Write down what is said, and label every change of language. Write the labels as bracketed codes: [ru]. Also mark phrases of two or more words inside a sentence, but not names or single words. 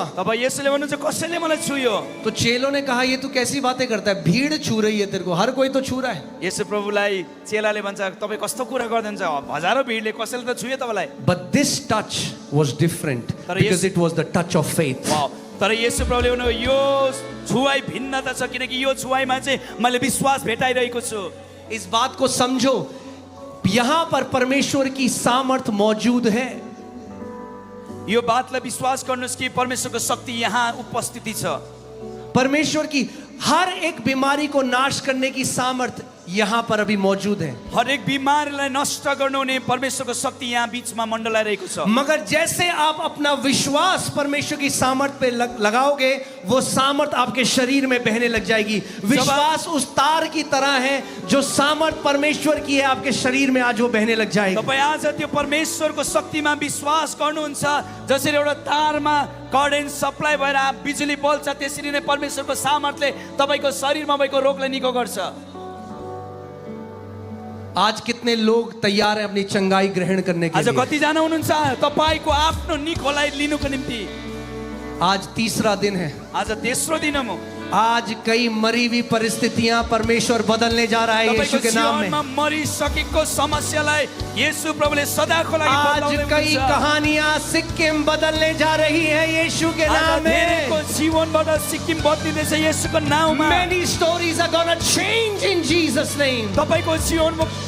[ne] तब येशूले भन्नुहुन्छ कसैले मलाई छुयो। [hi] तो चेलों ने कहा ये तू कैसी बातें करता है, भीड़ छू रही है तेरे को, हर कोई तो छू रहा है। [ne] येशू प्रभुलाई चेलाले भन्छ तपाई कस्तो कुरा गर्नुहुन्छ, हजारौं भिडले कसैले त छुयो तपाईलाई। [en] But this touch was different because it was the touch of faith. [ne] वाउ, तर येशू प्रभुले भन्नु यो छुवाई भिन्नता छ किनकि यो छुवाईमा चाहिँ मैले विश्वास भेटाइरहेको छु। [hi] इस बात को समझो, यहां पर परमेश्वर की सामर्थ मौजूद है। [ne] यो बातलाई विश्वास गर्नुस् कि परमेश्वरको शक्ति यहाँ उपस्थिति छ। [hi] परमेश्वर की हर एक बीमारी को नाश करने की सामर्थ यहाँ पर अभी मौजूद है। [ne] हरेक बिमारीलाई नष्ट गर्नुहुने परमेश्वरको शक्ति यहाँ बीचमा मण्डलाइरहेको छ। [hi] मगर जैसे आप अपना विश्वास परमेश्वर की सामर्थ पे लगाओगे, वो सामर्थ आपके शरीर में बहने लग जाएगी। विश्वास उस तार की तरह है जो सामर्थ परमेश्वर की है, आपके शरीर में आज वो बहने लग जाएगी। [ne] तपाई आज त्यो परमेश्वरको शक्तिमा विश्वास गर्नुहुन्छ, जसरी एउटा तारमा [en] current supply [ne] भएर बिजुली बल्छ त्यसरी नै परमेश्वरको सामर्थले तपाईको शरीरमा भएको रोगलाई निको गर्छ। [hi] आज कितने लोग तैयार हैं अपनी चंगाई ग्रहण करने के आज लिए? [ne] कतिजना हुनुहुन्छ तपाईँको आफ्नो निकोलाई लिनुको निम्ति? [hi] आज तीसरा दिन है। [ne] आज तेस्रो दिन हो। [hi] आज कई मरी हुई परिस्थितियां परमेश्वर बदलने जा रहा है यीशु [ne] तपाईँको [hi] के नाम में। [ne] जीवनमा मरिसकेको समस्यालाई येशू प्रभुले सदाको लागि [hi] आज [ne] बदलाउँदै [hi] कई [ne] हुनुहुन्छ। [hi] कहानियां सिक्किम बदलने जा रही है यीशु के आज नाम [ne] धेरैको [hi] में। [ne] जीवनबाट सिक्किम बदलिँदैछ येशूको नाउँमा। [en] Many stories are gonna change in Jesus name. [ne] तपाईँको जीवनमा